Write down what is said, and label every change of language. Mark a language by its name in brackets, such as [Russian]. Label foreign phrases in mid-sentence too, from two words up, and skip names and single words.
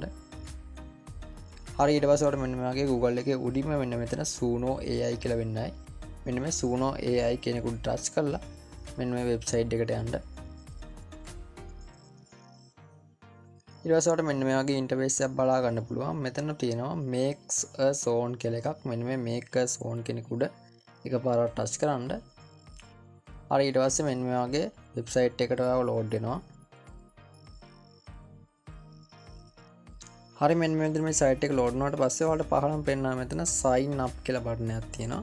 [Sinhala] හරි ඊට පස්සේ ඔයාලට මෙන්න මේ වගේ Google එකේ උඩින්ම මෙන්න මෙතන Suno AI කියලා වෙන්නයි. මෙන්න මේ Suno AI කියන එක උඩ touch කරලා මෙන්න මේ website එකට යන්න. ඊට පස්සේ ඔයාලට මෙන්න මේ වගේ interface එකක් බලා ගන්න පුළුවන්. මෙතන තියෙනවා [English] makes a sound [Sinhala] කියලා එකක්. මෙන්න මේ [English] make a sound [Sinhala] කෙනෙක් උඩ එකපාරක් touch කරන්න. හරි ඊට පස්සේ මෙන්න මේ වගේ website එකට ඔයාව load වෙනවා. හරි මෙන්න මේ විදිහට මේ site එක load වුණාට පස්සේ ඔයාලට පහළම පෙන්නනවා මෙතන [English] sign up [Sinhala] කියලා බටන් එකක් තියෙනවා.